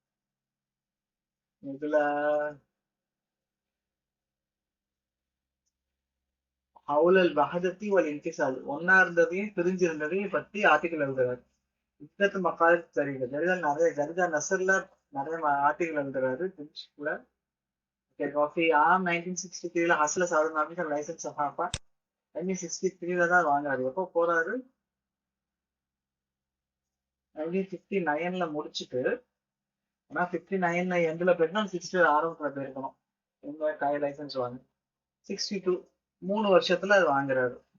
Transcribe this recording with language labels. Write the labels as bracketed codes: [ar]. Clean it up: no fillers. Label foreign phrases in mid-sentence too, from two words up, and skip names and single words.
[ta] இதுல [ar] حول الوحدة والانفصال [ta] ஒன்னா இருந்ததையும் பிரிஞ்சிருந்ததையும் பத்தி ஆர்டிகல் எழுதுறாரு. [ar] عدة مقالات [ta] சரியில்லை. ஜரிதா நசர்ல நிறைய ஆர்டிகல் எழுதுறாரு. [ar] وفي عام 1963 حصل سعد بن عبيد ليسانس صحافة [ta] 1963 தான் வாங்குறாரு. எப்போ போறாரு? 1959ல முடிச்சுட்டு, ஆனா 59 எண்ட்ல போயிட்டுனா 60 ஆரம்பத்துல போயிருக்கணும். இந்த காய் லைசன்ஸ் வாங்க 62 3 வருஷத்துல அது வாங்குறாரு.